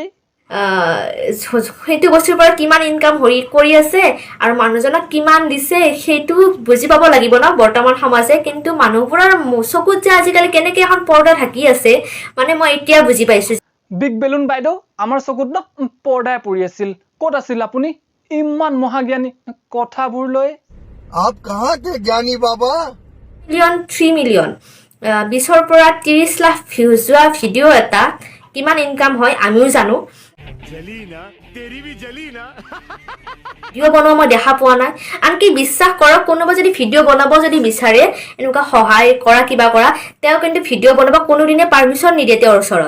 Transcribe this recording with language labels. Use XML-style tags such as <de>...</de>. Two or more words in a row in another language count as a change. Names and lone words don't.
<as>সেইটো বস্তুৰ পৰা কিমান ইনকাম কৰি আছে আৰু মানুহজনক কিমান দিছে সেইটো বুজি পাব লাগিব ন বৰ্তমান সমাজে। কিন্তু মানুহবোৰৰ চকুত যে আজিকালি কেনেকে এখন পৰ্দা ঢাকি আছে, মানে মই এতিয়া বুজি পাইছো। বিগ বেলুন বাইদেউ আমাৰ চকুত ন পৰ্দাই পৰি আছিল। ক'ত আছিল আপুনি ইমান মহাজ্ঞানী কথাবোৰ লৈ?</as> <hi>आप कहाँ थे ज्ञानी बाबा?</hi> <as>3 মিলিয়ন 20ৰ পৰা 30 লাখ ভিউজ যোৱা ভিডিঅ' এটা কিমান ইনকাম হয় আমিও জানো। ভিডিঅ' বনোৱা মই দেখা পোৱা নাই। আনকি বিশ্বাস কৰক, কোনোবা যদি ভিডিঅ' বনাব যদি বিচাৰে, এনেকুৱা সহায় কৰা কিবা কৰা, তেওঁ কিন্তু ভিডিঅ' বনাব কোনোদিনে পাৰমিশ্যন নিদিয়ে তেওঁৰ ওচৰত।</as>